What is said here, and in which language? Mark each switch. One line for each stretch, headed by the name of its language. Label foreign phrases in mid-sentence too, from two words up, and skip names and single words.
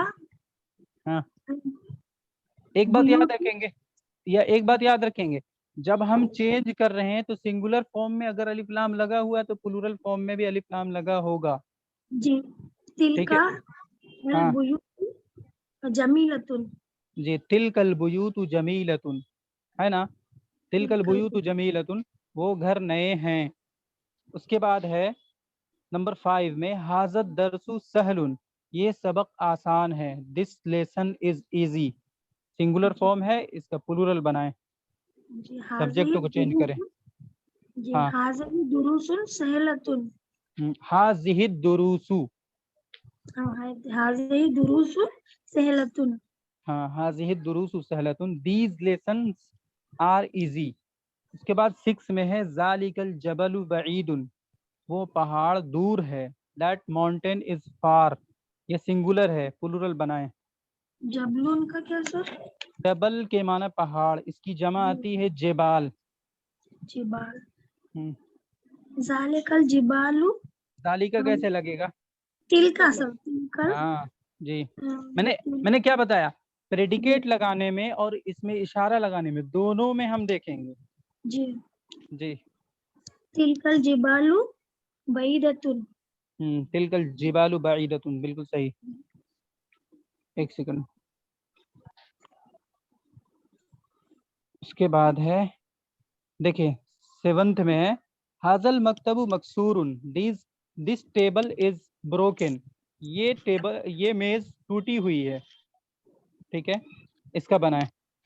Hindi: हाँ, एक बात याद रखेंगे, या एक बात याद रखेंगे, जब हम चेंज कर रहे हैं तो
English: singular form
Hindi: में अगर
Arabic: ألف لام
Hindi: लगा हुआ है तो
English: plural form
Hindi: में भी
Arabic: ألف لام
Hindi: लगा होगा, जी, ठीक है,
Arabic: तिलका
Hindi: हाँ
Arabic: जमीलतुन,
Hindi: जी,
Arabic: تلك البيوت جميلة, है ना, تلك البيوت جميلة,
Hindi: वो घर नए हैं। उसके बाद है नंबर 5 में,
Arabic: هذا الدرس سهل,
Hindi: ये सबक आसान है,
English: This lesson is easy, singular form
Hindi: है, इसका प्लूरल बनाएं, जी सब्जेक्ट को चेंज करें। जी, हाँ,
Arabic: هذه دروس سهلة, هذه الدروس, هذه دروس سهلة, हाँ, هذه الدروس سهلة,
English: These lessons are easy.
Hindi: उसके बाद 6 में है,
Arabic: ذلك الجبل بعيد,
Hindi: वो पहाड़ दूर है,
English: That mountain is far,
Hindi: ये सिंगुलर है, प्लूरल बनाएं। जबलुन का क्या सर, जबल के माना पहाड़, इसकी जमा आती है जेबाल।
Arabic: जिबाल, हम्म, ذلك الجبال,
Hindi: ज़ालिका कैसे लगेगा,
Arabic: तिलका सर, तिलका।
Hindi: हाँ जी, हाँ, मैंने क्या बताया, प्रेडिकेट लगाने में और इसमें इशारा लगाने में, दोनों में हम देखेंगे जी। जी।
Arabic: تلك الجبال بعيدة. تلك الجبال بعيدة,
Hindi: बिल्कुल सही। एक सेकंड, उसके बाद है, देखिए 7th में है,
Arabic: هذا المكتب مكسور,
English: This table is broken,
Hindi: ये मेज टूटी हुई है, ठीक है, इसका बना है।